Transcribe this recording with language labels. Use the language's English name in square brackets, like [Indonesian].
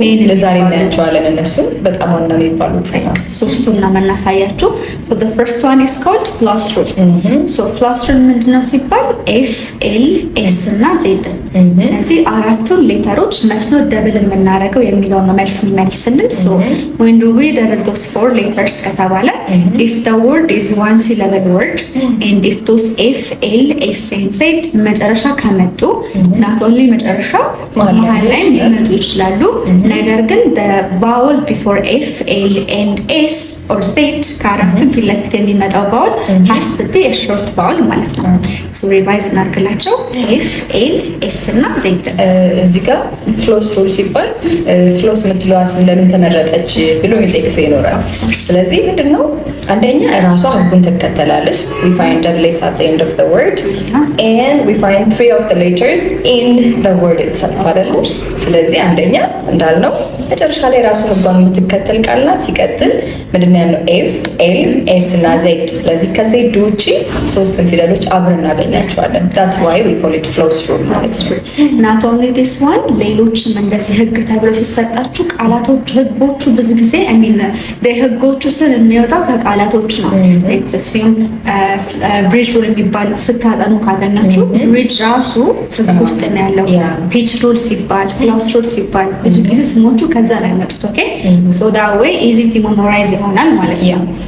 [Amharic] ለዛሬ እናያቸዋለን። እነሱ በጣም ዋና የሚባሉት ሶስቱን ነው የምናሳያችሁ። [English] so the first one is called floss rule. so floss rule ምንድነው ሲባል F L S እና Z [Amharic] እነዚህ አራቱን ሌተሮች መች ነው ደብል የምናደርገው የሚለው ነው መልስ የሚመልስልን። [English] so when do we double those 4 letters ከተባለ if the word is one syllable word and if those F L S and Z መጨረሻ ከመጡ not only መጨረሻ [Amharic] መሃል ላይ ሊመጡ ይችላሉ። ነገር ግን [English] the vowel before F L and S or Z ከአራቱ ፊት ለፊት የሚመጣው vowel has to be a short vowel ማለት ነው። so revise እናድርግላቸው F L S እና Z። [Amharic] እዚህ ጋር floss rule ሲባል floss የምትለዋ ስም ለምን ተመረጠች ብሎ የሚጠይቅ ሰው ይኖራል። ስለዚህ ምንድነው? አንደኛ ራሷ ህጉን ትከተላለች። [English] we find double S at the end of the word and we find 3 of the letters in the word itself [Amharic] አይደለም። ስለዚህ አንደኛ እንዳልነው መጨረሻ ላይ ራሱ ህጓን የምትከተል ቃል ናት። ሲቀጥል ምንድነው ያለው F L S እና Z። ስለዚህ ከZ ውጪ ሶስቱን ፊደሎች አብረን እናገኛቸዋለን። [English] that's why we call it floss rule [Amharic] ማለት ነው። not only this one ሌሎችም እንደዚህ ህግ ተብለው ሲሰጣችሁ ቃላቶቹ ህጎቹ ብዙ ጊዜ I mean ህጎቹ ስር የሚወጣው ከቃላቶች ነው። it's the same bridge rule የሚባል ስታጠኑ ካገኛችሁ bridge ራሱ ውስጥ ነው ያለው። pitch rule ሲባል floss rule ሲባል ብዙ ጊዜ ስሞቹ ከዛ ላይ መጡት። ኦኬ [English] so that way easy to memorize [Amharic] ይሆናል ማለት ነው።